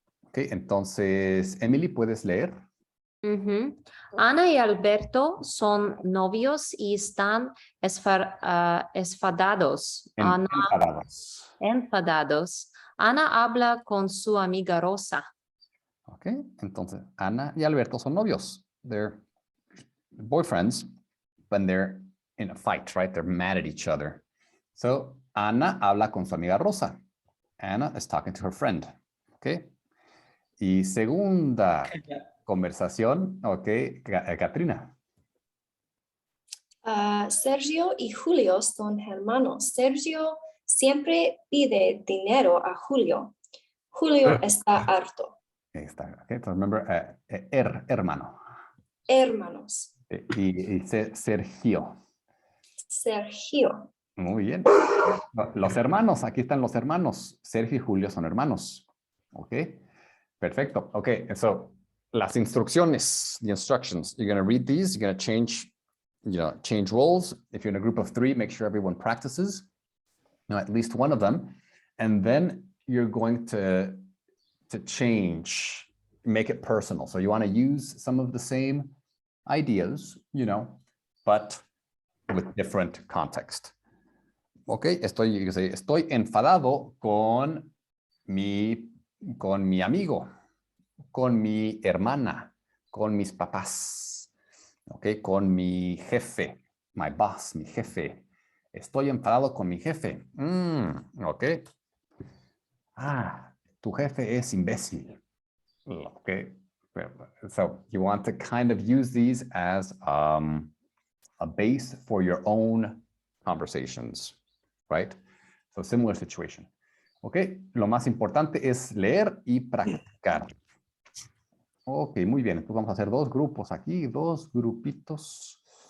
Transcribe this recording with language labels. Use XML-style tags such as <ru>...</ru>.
<es>Ok, entonces, Emily, ¿puedes leer? Ana y Alberto son novios y están enfadados. Enfadados. Ana habla con su amiga Rosa. Ok, entonces, Ana y Alberto son novios.</es> <en>They're boyfriends, but they're in a fight, right? They're mad at each other. So,</en> <es>Ana habla con su amiga Rosa.</es> <en>Anna is talking to her friend. Okay.</en> <es>Y segunda conversación. Ok, Katrina. Sergio y Julio son hermanos. Sergio siempre pide dinero a Julio. Julio está harto. Ahí está.</es> <en>Okay, so remember, hermano.</en> <es>Hermanos. Y Sergio. Sergio. Muy bien. Los hermanos, aquí están los hermanos. Sergio y Julio son hermanos. Ok. Perfecto.</es> <en>Ok, so</en> <es>las instrucciones,</es> <en>the instructions, you're going to read these, you're going to change roles. If you're in a group of 3, make sure everyone practices, at least one of them. And then you're going to change, make it personal. So you want to use some of the same ideas, but with different context.</en> <es>Ok, estoy enfadado con mi amigo, con mi hermana, con mis papás, ok, con mi jefe,</es> <en>my boss,</en> <es>mi jefe. Estoy enfadado con mi jefe. Ok. Tu jefe es imbécil. Ok.</es> <en>So you want to kind of use these as a base for your own conversations, right? So similar situation.</en> <es>Ok, lo más importante es leer y practicar. Ok, muy bien. Entonces vamos a hacer 2 grupos aquí, 2 grupitos.</es>